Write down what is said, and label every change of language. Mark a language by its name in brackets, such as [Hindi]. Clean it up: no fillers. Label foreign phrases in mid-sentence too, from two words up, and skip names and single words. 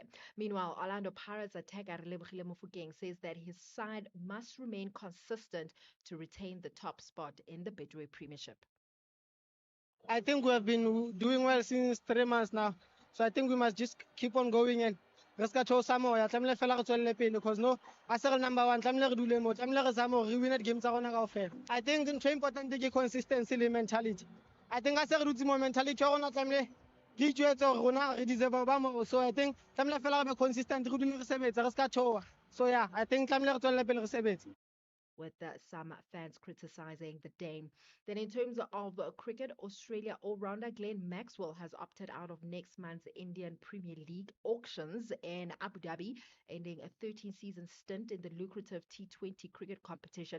[English] Meanwhile, Orlando Pirates attacker Relebogile Mofokeng says that his side must remain consistent to retain the top spot in the Betway Premiership. I think we have been doing well since 3 months now. So I think we must just keep on going and [Southern Sotho] re ska theosa moya tlamehile fela re tswelele pele because no a se re [English] number one [Southern Sotho] tlamehile re dule mo tlamehile re zame re win game tsa rona kaofela. [English] I think [Southern Sotho] ntho e important ke consistency le mentality. [English] I think [Southern Sotho] a se re dutse mo mentality ya rona tlamehile di itjwetse gore rona re deserve ba mo. [English] So I think [Southern Sotho] tlamehile fela re [English] be consistent [Southern Sotho] re dule re sebetsa re ska theoa. [English] So yeah, I think [Southern Sotho] tlamehile re tswelele pele re sebetsa. [English] With some fans criticizing the Dane. Then, in terms of cricket, Australia all-rounder Glenn Maxwell has opted out of next month's Indian Premier League auctions in Abu Dhabi, ending a 13-season stint in the lucrative T20 cricket competition.